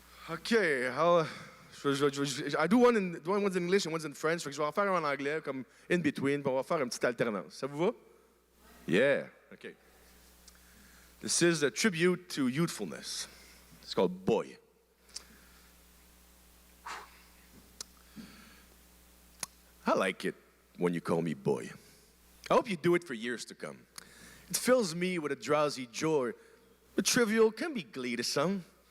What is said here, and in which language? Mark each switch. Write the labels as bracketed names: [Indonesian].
[English] Okay, I do one's in English and one's in French. [French] Je vais en faire un en anglais, comme [English] in between, [French] puis on va faire une petite alternance. Ça vous va? [English] Yeah, okay. This is a tribute to youthfulness. It's called Boy. I like it when you call me boy. I hope you do it for years to come. It fills me with a drowsy joy. The trivial can be glee to some.